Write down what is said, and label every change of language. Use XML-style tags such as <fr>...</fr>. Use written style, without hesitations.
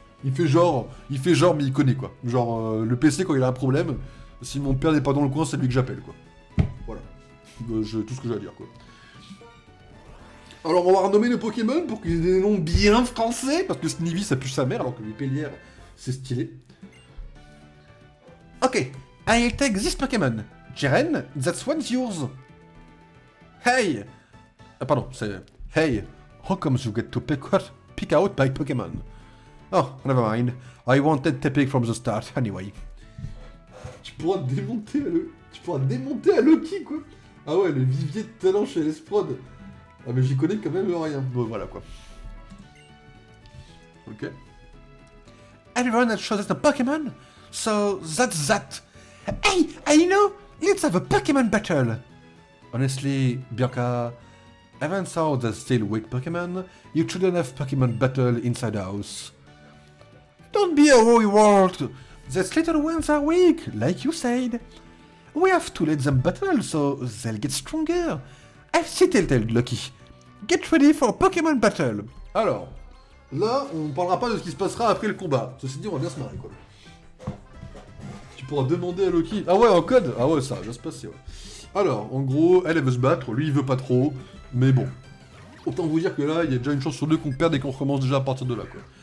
<fr>Il fait genre, mais il connaît, quoi. Genre, le PC, quand il a un problème, si mon père n'est pas dans le coin, c'est lui que j'appelle, quoi. Voilà. Tout ce que j'ai à dire, quoi. Alors, on va renommer nos Pokémon pour qu'ils aient des noms bien français, parce que Snivy, ça pue sa mère, alors que Vipellière, c'est stylé.</fr> <en>Ok, I'll take this Pokémon. Jiren, that one's yours. Hey!</en> <fr>Pardon, c'est...</fr> <en>Hey, how comes you get to pick out my Pokémon? Oh, never mind. I wanted to pick from the start, anyway.</en> <fr>Tu pourras démonter à Loki, quoi. Ah ouais, le vivier de talent chez l'Esprod. Ah mais j'y connais quand même rien. Bon, voilà, quoi. Ok.</fr> <en>Everyone has chosen a Pokémon? So, that's that. Hey, I know! Let's have a Pokémon battle! Honestly, Bianca, even though there's still weak Pokémon, you shouldn't have Pokémon battle inside house. Don't be a worry world! These little ones are weak, like you said. We have to let them battle so they'll get stronger. I've seen Telltale, Lucky. Get ready for Pokémon Battle.</en> <fr>Alors, là, on parlera pas de ce qui se passera après le combat. Ceci dit, on va bien se marrer, quoi. Tu pourras demander à Loki... Ah ouais, en code. Ah ouais, ça va bien se passer, ouais. Alors, en gros, elle veut se battre, lui, il veut pas trop, mais bon. Autant vous dire que là, il y a déjà une chance sur deux qu'on perde et qu'on recommence déjà à partir de là, quoi.</fr>